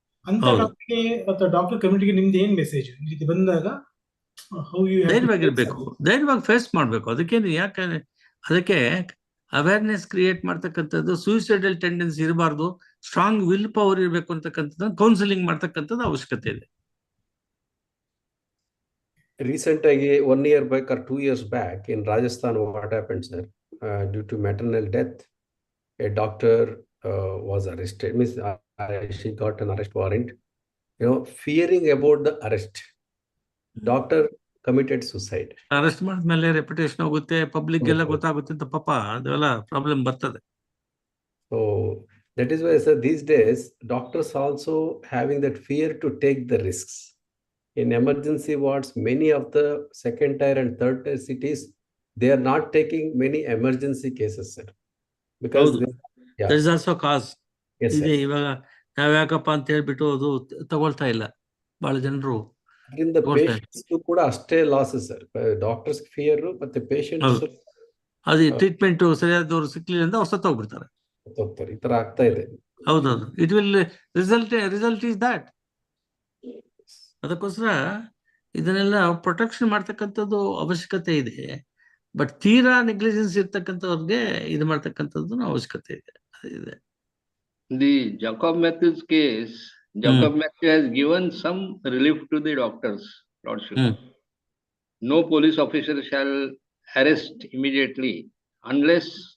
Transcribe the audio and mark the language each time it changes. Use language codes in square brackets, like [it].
[kn] ಅಂತ ಡಾಕ್ಟರ್ಗೆ ಅಥವಾ ಡಾಕ್ಟರ್ ಕಮ್ಯುನಿಟಿಗೆ ನಿಮ್ದು ಏನ್ ಮೆಸೇಜ್ ಈ ರೀತಿ ಬಂದಾಗ? ಧೈರ್ಯವಾಗಿರ್ಬೇಕು, ಧೈರ್ಯವಾಗಿ ಫೇಸ್ ಮಾಡ್ಬೇಕು. ಅದಕ್ಕೆ ಅವೇರ್ನೆಸ್ ಕ್ರಿಯೇಟ್ ಮಾಡ್ತಕ್ಕಂಥದ್ದು, ಸೂಸೈಡಲ್ ಟೆಂಡೆನ್ಸಿ ಇರಬಾರ್ದು, ಸ್ಟ್ರಾಂಗ್ ವಿಲ್ ಪವರ್ ಇರಬೇಕು ಅಂತಕ್ಕಂಥದ್ದು, ಕೌನ್ಸಿಲಿಂಗ್ ಮಾಡ್ತಕ್ಕಂಥದ್ದು ಅವಶ್ಯಕತೆ ಇದೆ. [en] Recently, 1 year back or 2 years back in Rajasthan, what happened, sir? Due to maternal death, a doctor was arrested. Means she got an arrest warrant. Fearing about the arrest, doctor committed suicide. [kn] Arrest ಮಾಡಿದ್ಮೇಲೆ reputation ಹೋಗುತ್ತೆ, public ಎಲ್ಲ ಗೊತ್ತಾಗುತ್ತೆ ಅಂತ ಪಾಪ ಅದೆಲ್ಲ problem ಬರ್ತದೆ. [en] So that is why, sir, these days doctors also having that fear to take the risks. In emergency wards, many of the second tier and third tier cities, they are not taking many emergency cases, sir. Because there is also cause. Yes, sir. [kn] ಇವಾಗ ನಾವ್ಯಾಕಪ್ಪ ಅಂತ ಹೇಳ್ಬಿಟ್ಟು ಅದು ತಗೊಳ್ತಾ ಇಲ್ಲ ಬಹಳ ಜನರು. [en] In the patients [kn] ಕೂಡ ಅಷ್ಟೇ ಲಾಸಸ್, ಸರ್. ಡಾಕ್ಟರ್ಸ್ ಫಿಯರ್ ಮತ್ತೆ ಪೇಷಂಟ್ಸ್ ಅದು ಟ್ರೀಟ್ಮೆಂಟ್ ಸರಿಯಾದವ್ರು ಸಿಕ್ಲಿಲ್ಲ ಅಂತ ಅವ್ರು ಸತ್ತೋಗ್ಬಿಡ್ತಾರೆ. ಈ ತರ ಆಗ್ತಾ ಇದೆ. ಹೌದೌದು. [en] It will result is that. [kn] ಅದಕ್ಕೋಸ್ಕರ ಇದನ್ನೆಲ್ಲ ಪ್ರೊಟೆಕ್ಷನ್ ಮಾಡ್ತಕ್ಕಂಥದ್ದು ಅವಶ್ಯಕತೆ ಇದೆ. ಬಟ್ ತೀರಾ ನೆಗ್ಲಿಜೆನ್ಸ್ ಇರ್ತಕ್ಕಂಥವ್ರಿಗೆ ಇದು ಮಾಡ್ತಕ್ಕಂಥದ್ದು ಅವಶ್ಯಕತೆ ಇದೆ. [en] The Jacob Matthews case, Jacob Matthews has given some relief to the doctors, Lordship. No police officer shall arrest immediately unless